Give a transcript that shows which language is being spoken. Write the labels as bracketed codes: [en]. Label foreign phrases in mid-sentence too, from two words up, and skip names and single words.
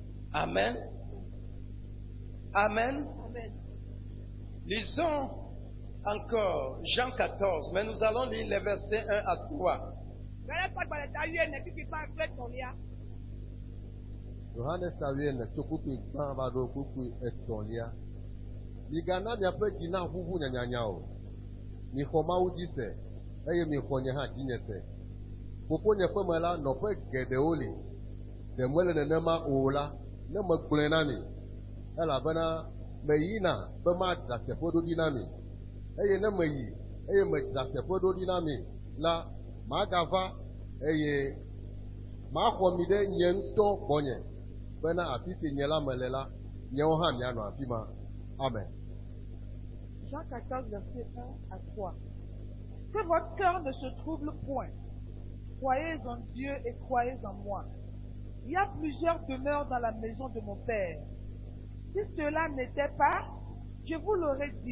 [fr] Amen. Amen. Amen. Lisons encore Jean 14, mais nous allons lire les versets 1 à 3. [ee] Yohanes tawiene tsokupi gbãva ɖo kpukpui etɔ̃lia. Migana miaƒe dzi na ʋuʋu nyanyanya o. Mixɔ Mawu dzi se, eye mixɔ nye hã dzinye se. Fofonye ƒe me la, nɔƒe geɖewo li. Ɖe mele nenema o la, ne megblɔe na mi. Elabena meyina be madzra teƒe ɖo ɖi na mi. Eye ne meyi, eye medzra teƒe ɖo ɖi na mi la, magava eye maxɔ mi ɖe nye ŋutɔ gbɔnye. Bena afi si nye la mele la, nyewo hã mianɔ afi ma. Amen. [fr] Jean 14, verset 1 à 3. Que votre cœur ne se trouble point. Croyez en Dieu et croyez en moi. Il y a plusieurs demeures dans la maison de mon Père. Si cela n'était pas, je vous l'aurais dit.